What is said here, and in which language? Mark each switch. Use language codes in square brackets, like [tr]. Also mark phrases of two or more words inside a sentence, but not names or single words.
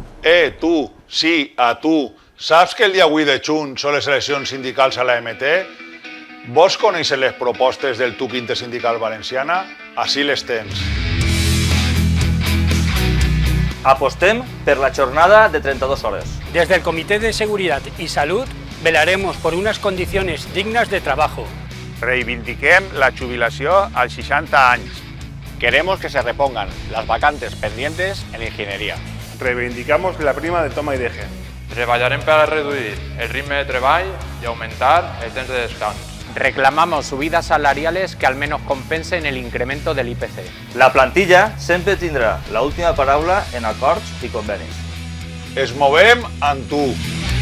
[ca] Tu, sí, a tu, saps que el dia 8 de juny són les eleccions sindicals a l'AMT? Vols conèixer les propostes del TUC Intersindical Valenciana? Així les tens. Apostem per la jornada de 32 hores. [es] Desde el Comité de Seguridad y Salud velaremos por unas condiciones dignas de trabajo. [ca] Reivindiquem la jubilació als 60 anys. [es] Queremos que se repongan las vacantes pendientes en ingeniería. Reivindicamos la prima de toma y deje. [ca] Treballarem per a reduir el ritme de treball [es] y aumentar [ca] el temps de descans. [es] Reclamamos subidas salariales que al menos compensen el incremento del IPC. [ca] La plantilla sempre tindrà l'última paraula en acords i convenis. Es movem amb tu.